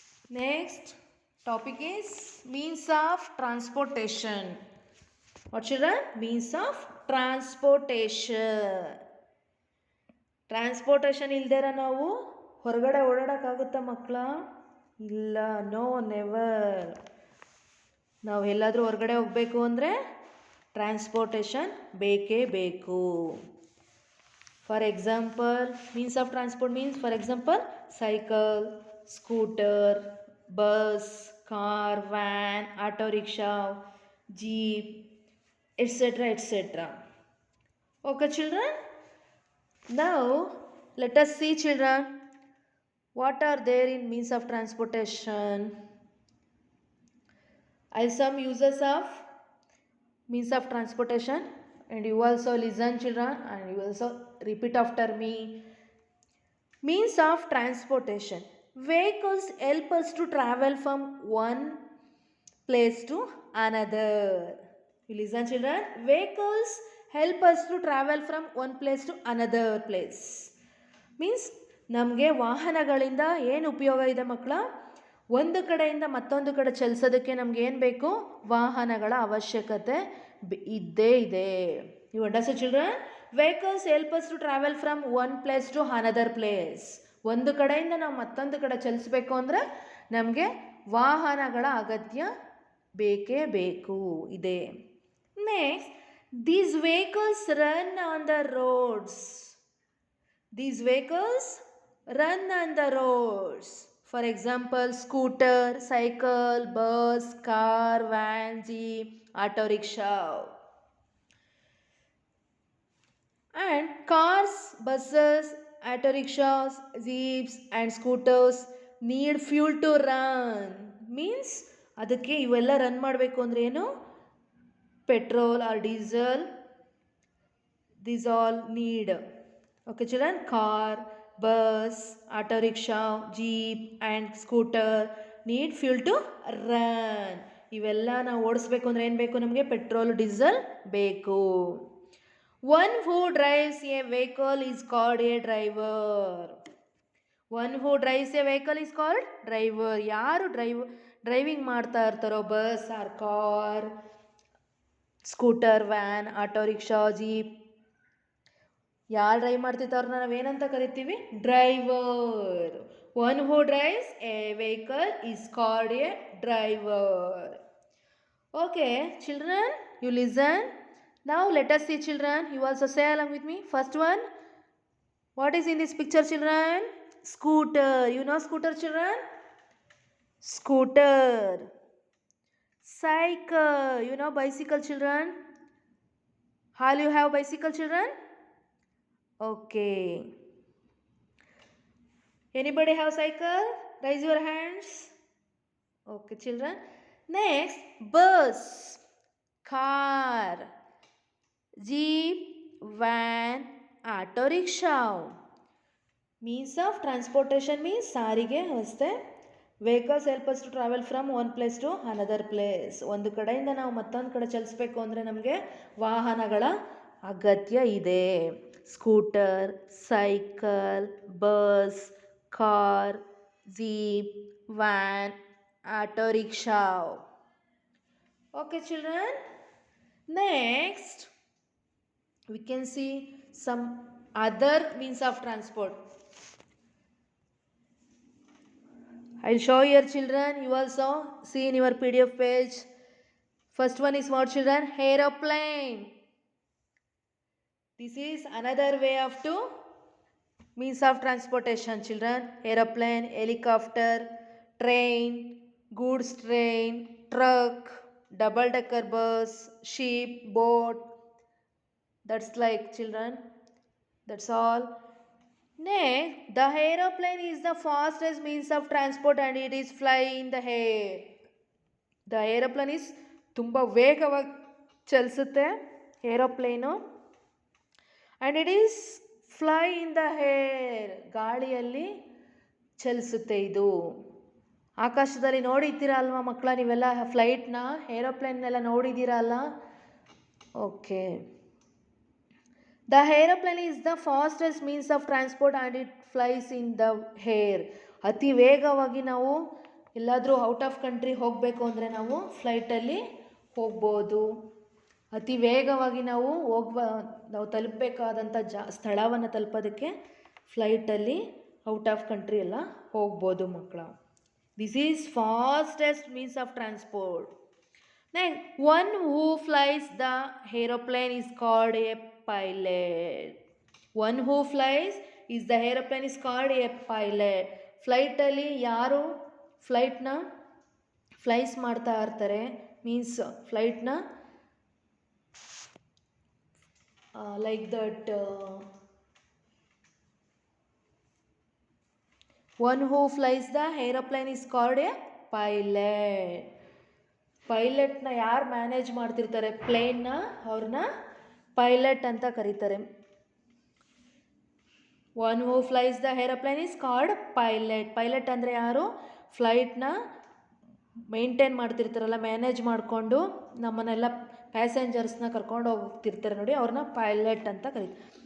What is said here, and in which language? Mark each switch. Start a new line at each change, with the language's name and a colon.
English: Next topic is means of transportation. What, children? Means of transportation.
Kannada: Transportation ಇಲ್ದೇರ ನಾವು ಹೊರಗಡೆ ಓಡಾಡೋಕ್ಕಾಗುತ್ತಾ ಮಕ್ಕಳ? ಇಲ್ಲ,
English: No, never.
Kannada: ನಾವು ಎಲ್ಲಾದರೂ ಹೊರಗಡೆ ಹೋಗಬೇಕು ಅಂದರೆ ಟ್ರಾನ್ಸ್ಪೋರ್ಟೇಷನ್ ಬೇಕೇ ಬೇಕು.
English: For example, means of transport means for example cycle, scooter, bus, car, van, auto rickshaw, jeep, etcetera etcetera. Okay, children? Now, let us see, children, what are there in means of transportation. I some uses of means of transportation, and you also listen, children, and you also repeat after me. Means of transportation. Vehicles help us to travel from one place to another. You listen, children. Vehicles help us to travel from one place to another place.
Kannada: Means ನಮಗೆ ವಾಹನಗಳಿಂದ ಏನು ಉಪಯೋಗ ಇದೆ ಮಕ್ಕಳ? ಒಂದು ಕಡೆಯಿಂದ ಮತ್ತೊಂದು ಕಡೆ ಚಲಿಸೋದಕ್ಕೆ ನಮ್ಗೆ ಏನು ಬೇಕು? ವಾಹನಗಳ ಅವಶ್ಯಕತೆ ಇದ್ದೇ ಇದೆ.
English: You understand, children? Vehicles help us to travel from one place to another place.
Kannada: ಒಂದು ಕಡೆಯಿಂದ ನಾವು ಮತ್ತೊಂದು ಕಡೆ ಚಲಿಸಬೇಕು ಅಂದರೆ ನಮಗೆ ವಾಹನಗಳ ಅಗತ್ಯ ಬೇಕೇ ಬೇಕು ಇದೆ.
English: Next, these vehicles run on the roads. These vehicles run on the roads. For example, scooter, cycle, bus, car, van, jeep, auto rickshaw. And cars, buses, auto rickshaws, jeeps and scooters need fuel to run.
Kannada: Means ಅದಕ್ಕೆ ಇವೆಲ್ಲ run ಮಾಡಬೇಕು ಅಂದರೆ ಏನು?
English: Petrol or diesel, these all need. Okay, children? Car, bus, auto rickshaw, jeep and scooter need fuel to run.
Kannada: ಇವೆಲ್ಲ ನಾವು ಓಡಿಸ್ಬೇಕು ಅಂದರೆ ಏನು ಬೇಕು? ನಮಗೆ ಪೆಟ್ರೋಲ್, ಡೀಸೆಲ್ ಬೇಕು.
English: One who drives a vehicle is called a driver. One who drives a vehicle is called driver.
Kannada: ಯಾರು driving ಮಾಡ್ತಾ ಇರ್ತಾರೋ bus R car, scooter, van, auto rickshaw, jeep, ಯಾರು ಡ್ರೈವ್ ಮಾಡ್ತಿರ್ತಾವ್ರನ್ನ ನಾವೇನಂತ ಕರಿತೀವಿ?
English: Driver. One who drives a vehicle is called a driver. Okay, children, you listen. Now let us see, children. You also say along with me. First one, what is in this picture, children? Scooter. You know scooter, children? Scooter. Cycle. You know bicycle, children? All you have bicycle, children? Okay. Anybody have cycle? Raise your hands. Okay, children. Next, bus, car, jeep, van, auto rickshaw. Means of transportation means
Kannada: ಸಾರಿಗೆ ವ್ಯವಸ್ಥೆ.
English: Vehicles help us to travel from one place to another place.
Kannada: ಒಂದು ಕಡೆಯಿಂದ ನಾವು ಮತ್ತೊಂದು ಕಡೆ ಚಲಿಸ್ಬೇಕು ಅಂದರೆ ನಮಗೆ ವಾಹನಗಳ ಅಗತ್ಯ ಇದೆ.
English: Scooter, cycle, bus, car, jeep, van, auto rickshaw. Okay, children. Next, we can see some other means of transport. I'll show your children. You also see in your PDF page. First one is what, children? Aeroplane. This is another way of two means of transportation, children. Aeroplane, helicopter, train, goods train, truck, double decker bus, ship, boat. That's like, children. That's all. Next, the aeroplane is the fastest means of transport and it is fly in the air. The aeroplane is
Kannada: ತುಂಬ ವೇಗವಾಗಿ ಚಲಿಸುತ್ತೆ aeroplane.
English: And it is fly in the air.
Kannada: ಗಾಳಿಯಲ್ಲಿ ಚಲಿಸುತ್ತೆ ಇದು. ಆಕಾಶದಲ್ಲಿ ನೋಡಿದ್ದೀರಾ ಅಲ್ವಾ ಮಕ್ಕಳ ನೀವೆಲ್ಲ ಫ್ಲೈಟ್ನ, ಏರೋಪ್ಲೇನ್ನೆಲ್ಲ ನೋಡಿದ್ದೀರಾ ಅಲ್ಲ? Okay.
English: The aeroplane is the fastest means of transport and it flies in the air.
Kannada: ಅತಿ ವೇಗವಾಗಿ ನಾವು ಎಲ್ಲಾದರೂ
English: out of country
Kannada: ಹೋಗಬೇಕು ಅಂದರೆ ನಾವು ಫ್ಲೈಟಲ್ಲಿ ಹೋಗ್ಬೋದು. ಅತಿ ವೇಗವಾಗಿ ನಾವು ತಲುಪಬೇಕಾದಂಥ ಸ್ಥಳವನ್ನು ತಲುಪೋದಕ್ಕೆ ಫ್ಲೈಟಲ್ಲಿ
English: out of country
Kannada: ಎಲ್ಲ ಹೋಗ್ಬೋದು ಮಕ್ಕಳ.
English: This is fastest means of transport. Next, one who flies the aeroplane is called a pilot. One who flies is the aeroplane is called a pilot.
Kannada: ಫ್ಲೈಟಲ್ಲಿ ಯಾರು ಫ್ಲೈಟ್ನ ಫ್ಲೈಸ್ ಮಾಡ್ತಾ ಇರ್ತಾರೆ, means ಫ್ಲೈಟ್ನ
English: like that one who flies the aeroplane is called a pilot.
Kannada: ಪೈಲಟ್ನ ಯಾರು manage ಮಾಡ್ತಿರ್ತಾರೆ ಪ್ಲೇನ್ನ, ಅವ್ರನ್ನ pilot ಅಂತ ಕರೀತಾರೆ.
English: One who flies the aeroplane is called pilot.
Kannada: Pilot ಅಂದರೆ ಯಾರು? ಫ್ಲೈಟ್ನ ಮೇಂಟೈನ್ ಮಾಡ್ತಿರ್ತಾರಲ್ಲ, ಮ್ಯಾನೇಜ್ ಮಾಡಿಕೊಂಡು ನಮ್ಮನ್ನೆಲ್ಲ ಪ್ಯಾಸೆಂಜರ್ಸ್ನ ಕರ್ಕೊಂಡು ಹೋಗ್ತಿರ್ತಾರೆ ನೋಡಿ, ಅವ್ರನ್ನ ಪೈಲಟ್ ಅಂತ ಕರೀತಾರೆ.